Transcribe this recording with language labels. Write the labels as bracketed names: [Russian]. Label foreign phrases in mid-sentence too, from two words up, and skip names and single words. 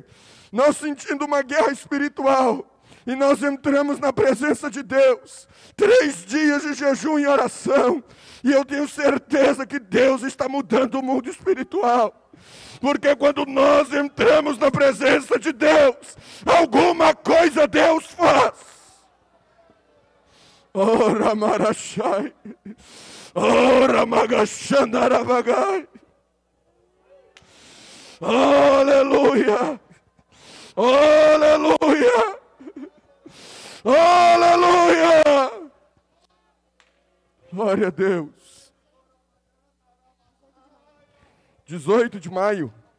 [Portuguese] Nós sentindo uma guerra espiritual. E nós entramos na presença de Deus. 3 dias de jejum e oração. E eu tenho certeza que Deus está mudando o mundo espiritual. Porque quando nós entramos na presença de Deus, alguma coisa Deus faz. Ora marachai. Ora magachandarabagai. Aleluia. Aleluia. Aleluia. Glória a Deus. 18 de maio.